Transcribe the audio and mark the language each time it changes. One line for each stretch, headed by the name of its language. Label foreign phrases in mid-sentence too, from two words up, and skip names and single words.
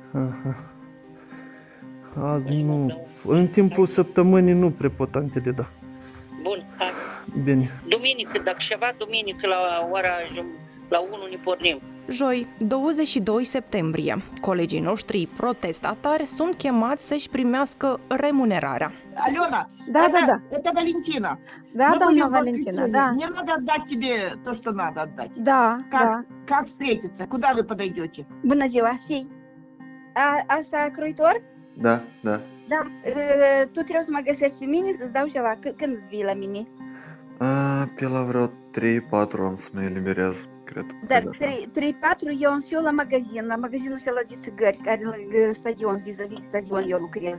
Romanian: Azi nu, în timpul săptămânii nu prea pot antele, da. Bun, hai. Bine. Duminică, dacă ceva, duminică la ora la 1 ne pornim. Joi, 22 septembrie, colegii noștri protestatari sunt chemați să-și primească remunerarea.
Russian: Алена, Да. Это Валентина. Да,
Romanian: doamna Valentina, da.
Russian: Мне надо отдать тебе то, что надо отдать.
Romanian: Da,
Russian: Как встретиться? Куда вы подойдете?
Romanian: Bună ziua, și asta croitor? Da. Da. Tu trebuie să mă găsești pe mine să-ți dau ceva. Când vii la mine? Pe la vreo 3-4 am să mă eliberez, cred. Dar 3-4 eu însă la magazinul ăsta de țigări, care lângă stadion, vis-a-vis stadion eu lucrez.